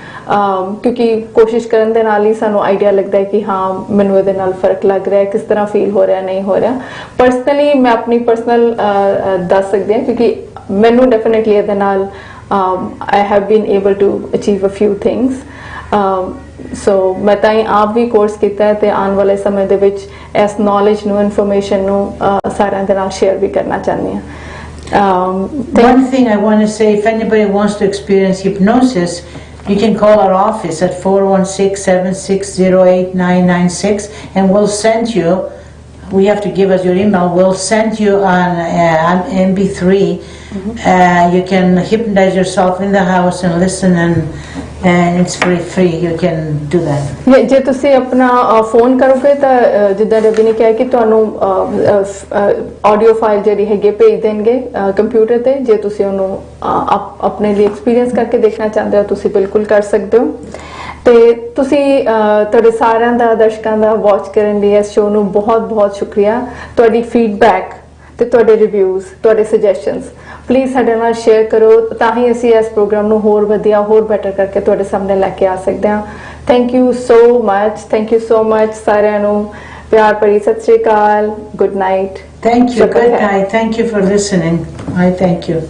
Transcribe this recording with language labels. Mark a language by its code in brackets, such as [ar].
[pa] ਕਿਉਂਕਿ ਕੋਸ਼ਿਸ਼ ਕਰਨ ਦੇ ਨਾਲ ਹੀ ਸਾਨੂੰ ਆਈਡੀਆ ਲੱਗਦਾ ਹੈ ਕਿ ਹਾਂ ਮੈਨੂੰ ਇਹਦੇ ਨਾਲ ਫਰਕ ਲੱਗ ਰਿਹਾ ਹੈ ਕਿਸ ਤਰ੍ਹਾਂ ਫੀਲ ਹੋ ਰਿਹਾ ਨਹੀਂ ਹੋ ਰਿਹਾ ਪਰਸਨਲੀ ਮੈਂ ਆਪਣੀ ਪਰਸਨਲ ਦੱਸ ਸਕਦੀ ਹਾਂ ਕਿਉਂਕਿ ਮੈਨੂੰ ਡੈਫੀਨਿਟਲੀ ਇਹਦੇ ਨਾਲ [en] I have been able to achieve a few things [pa] ਸੋ ਮੈਂ ਤਾਂ ਆਪ ਵੀ ਕੋਰਸ ਕੀਤਾ ਹੈ ਤੇ ਆਉਣ ਵਾਲੇ ਸਮੇਂ ਦੇ ਵਿੱਚ ਇਸ ਨੌਲੇਜ ਨੂੰ ਇਨਫੋਰਮੇਸ਼ਨ ਨੂੰ ਸਾਰਿਆਂ ਦੇ ਨਾਲ ਸ਼ੇਅਰ ਵੀ ਕਰਨਾ ਚਾਹੁੰਦੀ ਹਾਂ [en] One thing I want to say, if anybody wants to experience hypnosis, you can call our office at 416-760-8996 and we'll send you, we have to give us your email, we'll send you an MP3. You can hypnotize yourself in the house and listen and it's free. You can do that. [pa] ਜੇ ਤੁਸੀਂ ਆਪਣਾ phone ਕਰੋਗੇ ਤਾਂ ਜਿੱਦਾਂ ਰਵੀ ਨੇ ਕਿਹਾ ਕਿ ਤੁਹਾਨੂੰ ਆਡੀਓ ਫਾਈਲ ਜਿਹੜੀ ਹੈਗੀ ਭੇਜ ਦੇਣਗੇ ਕੰਪਿਊਟਰ ਤੇ ਜੇ ਤੁਸੀਂ ਉਹਨੂੰ ਆਪਣੇ ਲਈ ਐਕਸਪੀਰੀਅੰਸ ਕਰਕੇ ਦੇਖਣਾ ਚਾਹੁੰਦੇ ਹੋ ਤੁਸੀਂ ਬਿਲਕੁਲ ਕਰ ਸਕਦੇ ਹੋ ਤੇ ਤੁਸੀਂ ਤੁਹਾਡੇ ਸਾਰਿਆਂ ਦਾ ਦਰਸ਼ਕਾਂ ਦਾ ਵਾਚ ਕਰਨ ਲਈ ਇਸ ਸ਼ੋਅ ਨੂੰ ਬਹੁਤ ਸ਼ੁਕਰੀਆ ਤੁਹਾਡੀ ਫੀਡਬੈਕ ਤੇ ਤੁਹਾਡੇ ਰਿਵਿਊਜ਼ ਤੁਹਾਡੇ ਸੁਜੈਸ਼ਨਸ ਪਲੀਜ਼ ਸਾਡੇ ਨਾਲ ਸ਼ੇਅਰ ਕਰੋ ਤਾਂ ਹੀ ਅਸੀਂ ਇਸ ਪ੍ਰੋਗਰਾਮ ਨੂੰ ਹੋਰ ਵਧੀਆ ਹੋਰ ਬੈਟਰ ਕਰਕੇ ਤੁਹਾਡੇ ਸਾਹਮਣੇ ਲੈ ਕੇ ਆ ਸਕਦੇ ਹਾਂ [en] thank you so much [pa] ਸਾਰਿਆਂ ਨੂੰ ਪਿਆਰ ਭਰੀ ਸਤਿ ਸ਼੍ਰੀ ਅਕਾਲ [en] Good night Thank you. Good night. Thank you for listening. I thank you.